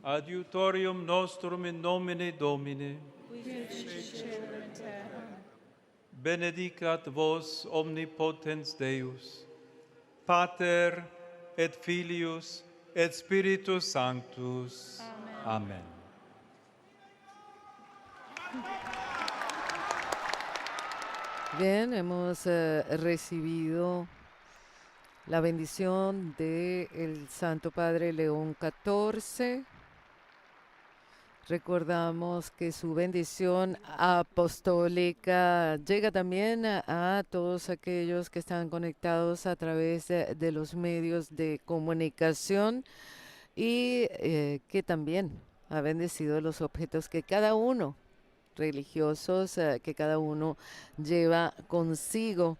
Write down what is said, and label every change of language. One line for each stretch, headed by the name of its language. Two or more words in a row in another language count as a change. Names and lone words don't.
Latin: Adiutorium nostrum in nomine Domini. Qui fecit caelum et terra. Benedicat vos omnipotens Deus, Pater et Filius et Spiritus Sanctus. Amen.
Spanish: Bien, hemos recibido la bendición del Santo Padre León XIV. Recordamos que su bendición apostólica llega también a todos aquellos que están conectados a través de los medios de comunicación y que también ha bendecido los objetos que cada uno, religiosos, que cada uno lleva consigo.